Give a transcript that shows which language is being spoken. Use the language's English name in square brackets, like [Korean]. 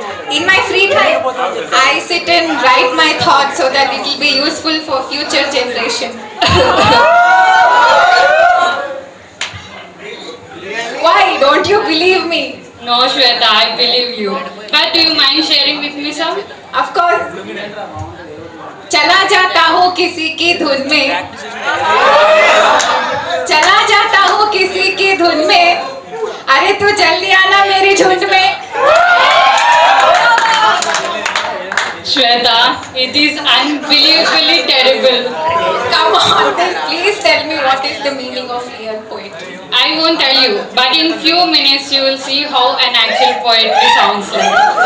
[English] In my free time, I sit and write my thoughts so that it will be useful for future generation. Why? Don't you believe me? No, Shweta, I believe you. But do you mind sharing with me some? Of course. [Hindi] चला जाता हूँ किसी की धुन में, चला जाता हूँ किसी की धुन में, अरे तू जल्दी आना मेरी झुंड में. [English] Shweta, it is unbelievably terrible. Come on, then please tell me what is the meaning of real poetry. I won't tell you, but in few minutes you will see how an actual poetry sounds like.